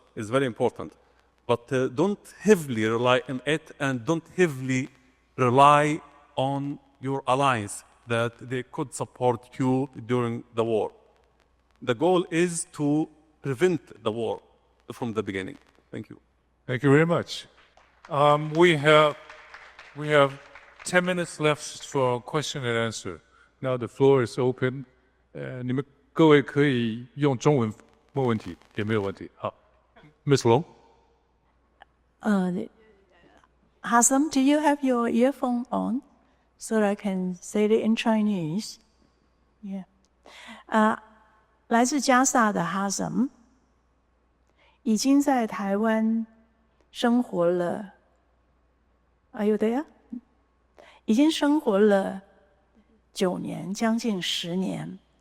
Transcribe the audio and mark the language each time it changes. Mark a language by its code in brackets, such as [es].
[en] Is very important, but don't heavily rely on it, and don't heavily rely on your allies that they could support you during the war. The goal is to prevent the war from the beginning. Thank you. Thank you very much. We have 10 minutes left for question and answer. Now the floor is open. [zh] 你们各位可以用中文问问题，也没有问题。 [en] 好 ，Miss Long. Hazem, do you have your earphone on so that I can say it in Chinese? Yeah. [zh] 来自加萨的 Hazem 已经在台湾生活了 [en] Are you there? [zh] 已经生活了9年，将近10年。